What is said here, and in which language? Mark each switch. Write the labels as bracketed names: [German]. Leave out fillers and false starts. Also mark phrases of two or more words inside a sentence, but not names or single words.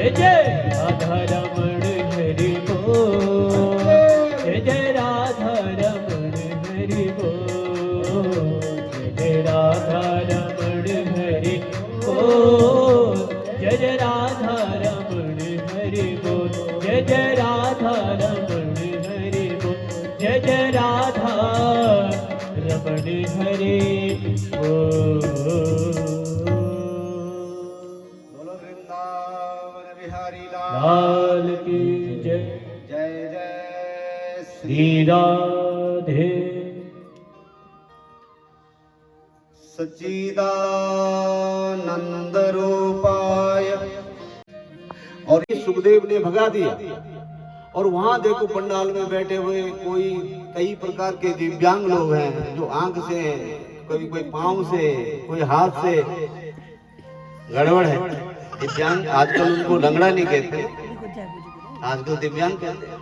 [Hindi] जय राधा रमण हरि बोल, जय जय राधा रमण हरि बोल, जय जय राधा रमण हरि बोल, जय जय राधा रमण हरि बोल, जय जय राधा रमण हरि बोल, जय जय राधा रमण हरि बोल। बोलो वृंदावन बिहारी लाल लाल की जय। जय जय श्री राधे [Sanskrit] सच्चिदानंद रूपाय। [Hindi] और ये सुखदेव ने भगा दिया और वहां देखो पंडाल में बैठे हुए कोई कई प्रकार के दिव्यांग लोग हैं, जो आंख से, कोई पांव से, कोई हाथ से, गड़बड़ है। दिव्यांग आजकल उनको लंगड़ा नहीं कहते, आजकल दिव्यांग कहते हैं।